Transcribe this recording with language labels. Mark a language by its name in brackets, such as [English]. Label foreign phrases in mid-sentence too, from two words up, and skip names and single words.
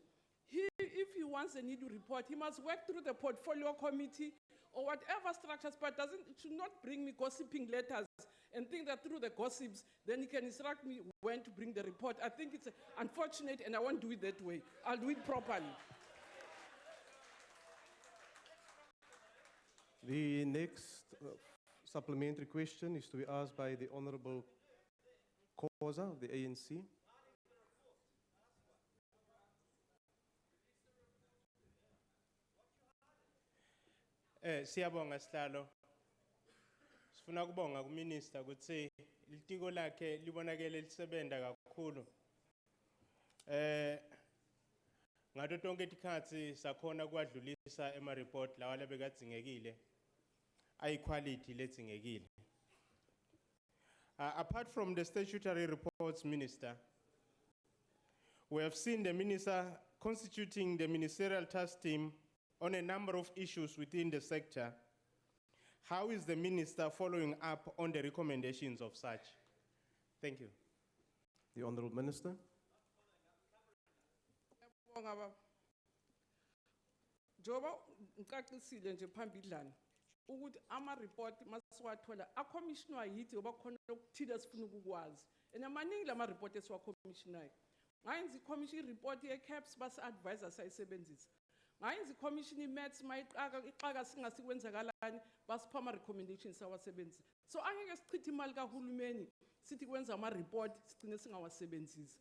[English] If he wants a NIDU report, he must work through the portfolio committee or whatever structures, but it should not bring me gossiping letters and think that through the gossips, then he can instruct me when to bring the report. I think it's unfortunate, and I won't do it that way. I'll do it properly. The next supplementary question is to be asked by the Honorable Khoza of the ANC. [Swati] Siyabonga sihlalo. Sifuna kubonga kuminister ukuthi litiko lakhe libonakele lisebenta kakhulu. Ngato tonke tikhatsi sakhona kwadlulisa ema report lawa labekadzingekile. [English] High quality ledzingekile. Apart from the statutory reports, Minister, we have seen the minister constituting the ministerial task team on a number of issues within the sector. How is the minister following up on the recommendations of such? Thank you. The Honorable Minister. [Zulu] Joba ngicacile nje phambidlana ukuthi ama report masiwathola acommissioner yithi oba khona ukuthile sifuna ukukwazi and amaningi lama report esiwacommissionayo ngayenza i-commission report ye-caps basi-advisor sayisebenzisa ngayenza i-commission i-maths ixaka singasikwenzakalani basipha ama-recommendations sawasebenzisa so angeke sichithe imali kahulumeni sithi kwenza ama-report sigcine singawasebenzisi.